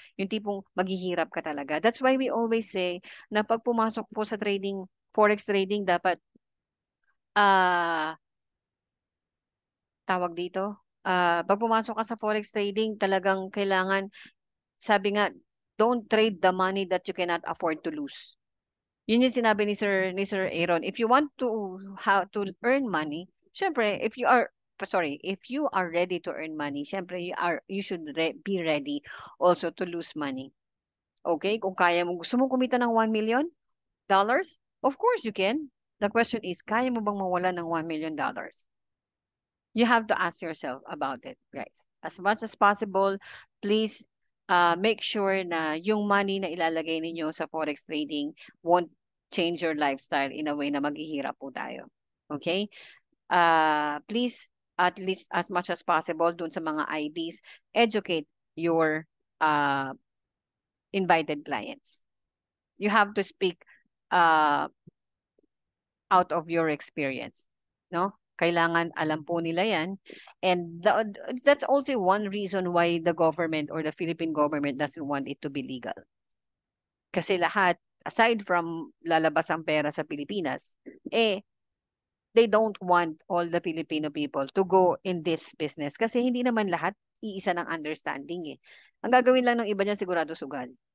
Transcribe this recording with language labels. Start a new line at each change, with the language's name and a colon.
Filipino: Yung tipong maghihirap ka talaga.
English: That's why we always say
Filipino: na pag pumasok po sa trading, forex trading, dapat tawag dito, pag pumasok ka sa forex trading, talagang kailangan, sabi nga,
English: don't trade the money that you cannot afford to lose.
Filipino: Yun yung sinabi ni Sir Aaron.
English: If you want to earn money, syempre, if you are ready to earn money, syempre you should be ready also to lose money. Okay?
Filipino: Kung kaya mo, gusto mo kumita ng $1 million?
English: Of course you can. The question is,
Filipino: kaya mo bang mawala ng
English: $1 million? You have to ask yourself about it, guys. As much as possible, please make sure na yung money
Filipino: na ilalagay ninyo sa
English: forex trading won't change your lifestyle in a way
Filipino: na maghihirap po tayo.
English: Okay? please, at least as much as possible dun sa mga IBs, educate your invited clients. You have to speak uh, out of your experience, no?
Filipino: Kailangan alam po nila yan.
English: And that's also one reason why the government or the Philippine government doesn't want it to be legal.
Filipino: Kasi lahat,
English: aside from
Filipino: lalabas ang pera sa Pilipinas,
English: they don't want all the Filipino people to go in this business.
Filipino: Kasi hindi naman lahat iisa ng understanding eh. Ang gagawin lang ng iba niyan sigurado sugal.